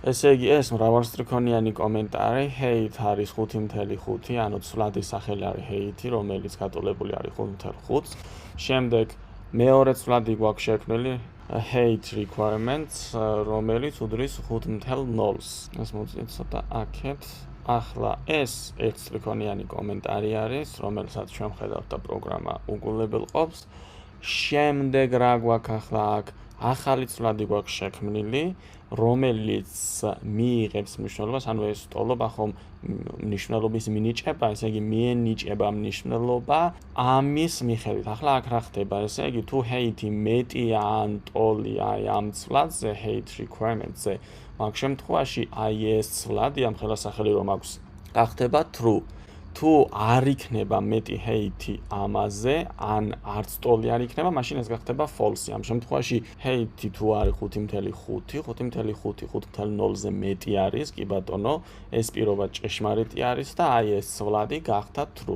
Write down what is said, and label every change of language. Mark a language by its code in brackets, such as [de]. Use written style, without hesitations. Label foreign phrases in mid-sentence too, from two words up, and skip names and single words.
[ka] ესე იგი, ეს მრავალსტრიქონიანი კომენტარი, hate არის 5.5, ანუ ცვლადი სახელი არის hate, რომელიც გატოლებული არის 5.5. შემდეგ მეორე ცვლადი გვაქვს შექმნილი [en] hate requirements, [ka] რომელიც უდრის 5.0-ს. ეს მოძიეთ ცოტა აქეთ. ახლა ეს ერთსტრიქონიანი კომენტარი არის, რომელსაც ჩვენ ხედავთ და პროგრამა უგულებელყოფს. შემდეგ რა გვაქვს ახლა აქ? ახალი ცვლადი გვაქვს შექმნილი, რომელიც მიიღებს მნიშვნელობას, ანუ ეს ტოლობა ხომ მნიშვნელობის მინიჭება, ესე იგი მიენიჭება მნიშვნელობა ამის მიხედვით. ახლა აქ რა ხდება? ესე იგი თუ hate მეტია ან ტოლია ამ ცვლადზე, [en] hate requirement- [ka] ზე, მაგ შემთხვევაში აი ეს ცვლადი ამ ხელასახელი რომ აქვს, გახდება true. თუ არ იქნება მეტი hate ამაზე, ან არც ტოლი არ იქნება, მაშინ ეს გახდება false. ამ შემთხვევაში hate თუ არის 5.5, 5.0-ზე მეტი არის, კი ბატონო, ეს პირობა ჭეშმარიტი არის და აი ეს ცვლადი გახდა true.